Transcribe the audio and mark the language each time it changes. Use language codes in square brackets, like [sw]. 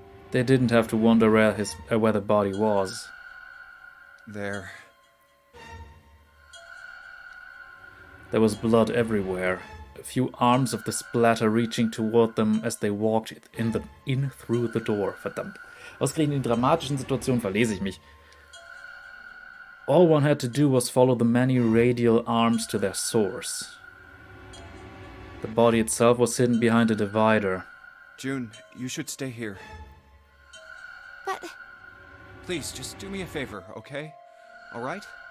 [en] They didn't have to wonder where the body was. There. There was blood everywhere, a few arms of the splatter reaching toward them as they walked in through the door. [de] Verdammt. Ausgerechnet in dramatischen Situationen verlese ich mich. [en] All one had to do was follow the many radial arms to their source. The body itself was hidden behind a divider. June, you should stay here. But Please, just do me a favor, okay? Alright?